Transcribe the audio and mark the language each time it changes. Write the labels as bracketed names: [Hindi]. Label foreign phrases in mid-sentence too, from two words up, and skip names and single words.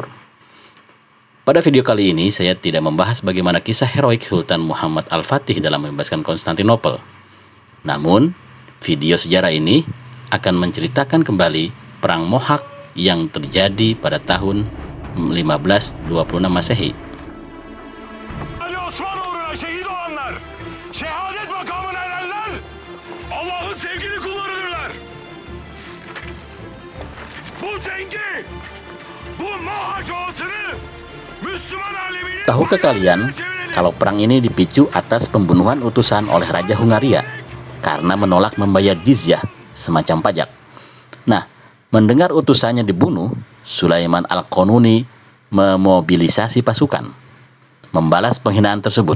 [Indonesian] Pada video kali ini saya tidak membahas bagaimana kisah heroik Sultan Muhammad Al-Fatih dalam membebaskan Konstantinopel. Namun, video sejarah ini akan menceritakan kembali Perang Mohac yang terjadi pada tahun 1526 Masehi. [Turkish] Ali Osman uğruna şehit olanlar, şehadet makamına erenler, Allah'ın sevgili kullarıdırlar. Bu zengi, bu Mohaç Ovası'nı Müslüman aleminin... [Indonesian] Tahukah kalian kalau perang ini dipicu atas pembunuhan utusan oleh Raja Hungaria karena menolak membayar jizyah, semacam pajak. Nah, mendengar utusannya dibunuh, Sulaiman Al-Qanuni memobilisasi pasukan, membalas penghinaan tersebut.